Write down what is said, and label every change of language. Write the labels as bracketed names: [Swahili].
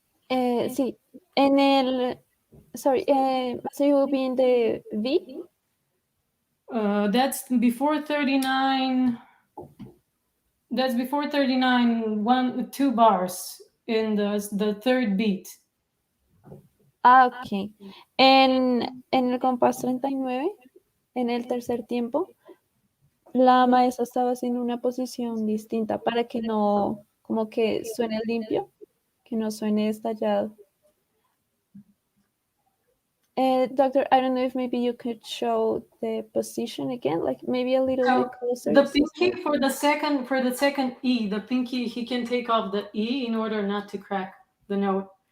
[Spanish] Sí, en el, [English] sorry, so you will be in the V? That's before 39. That's before 39, 2 bars in the third beat. Ah, ok. [Spanish] En el compás 39, en el tercer tiempo, la maestra estaba haciendo una posición distinta para que no, como que suene limpio, que no suene estallado. [English] Doctor, I don't know if maybe you could show the position again, like maybe a little bit closer. The pinky for the second E, the pinky, he can take off the E in order not to crack the note.